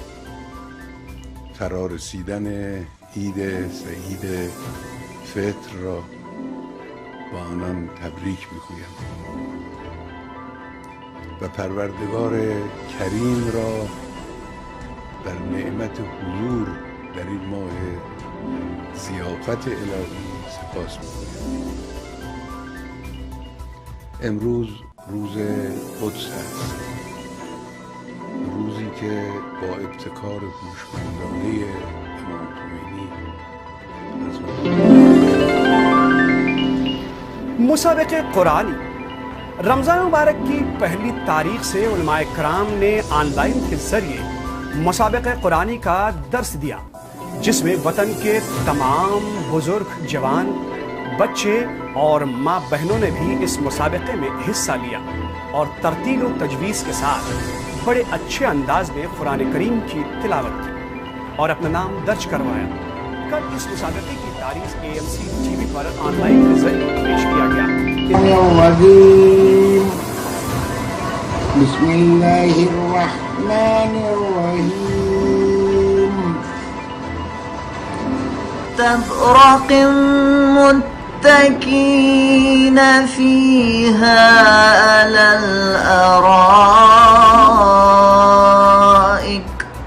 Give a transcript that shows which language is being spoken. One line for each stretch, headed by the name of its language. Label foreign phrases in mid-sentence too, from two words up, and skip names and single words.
Persian: فرا رسیدن عید سعید فطر را با آنان تبریک می‌گویم و پروردگار کریم را در نعمت حضور در این ماه ضیافت الهی سپاس می‌گویم. امروز روز قدس است، روزی که با ابتکار هوشمندانه امام خمینی
Urdu: مسابقہ قرآنی رمضان مبارک کی پہلی تاریخ سے علماء کرام نے آن لائن کے ذریعے مسابقہ قرآنی کا درس دیا، جس میں وطن کے تمام بزرگ، جوان، بچے اور ماں بہنوں نے بھی اس مسابقے میں حصہ لیا اور ترتیل و تجویز کے ساتھ بڑے اچھے انداز میں قرآن کریم کی تلاوت کی اور اپنا نام درج کروایا۔ کل اس مسابقے کی تاریخ AMC TV پر آن لائن کے ذریعے پیش کیا گیا۔
Arabic: بسم اللہ الرحمن الرحیم تبرق متکین فیہا علی الارائک